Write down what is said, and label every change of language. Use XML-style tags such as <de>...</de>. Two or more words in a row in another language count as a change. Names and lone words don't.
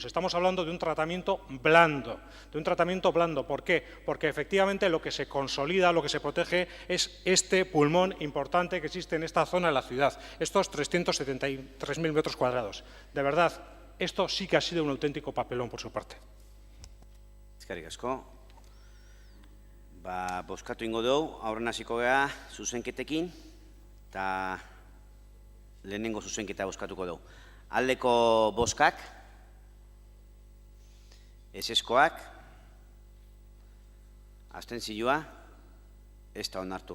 <es>Estamos hablando de un tratamiento blando. ¿Por qué? Porque efectivamente lo que se consolida, lo que se protege es este pulmón importante que existe en esta zona de la ciudad, estos 373.000 metros cuadrados. De verdad, esto sí que ha sido un auténtico papelón por su parte.</es> <eu>Eskerrik asko. Bozkatu ingo dugu, aurren hasiko gara zuzenketekin, eta lehenengo zuzenketa bozkatuko dugu. Aldeko bozkak, ezeskoak, abstentzioa, ez da onartu.</eu>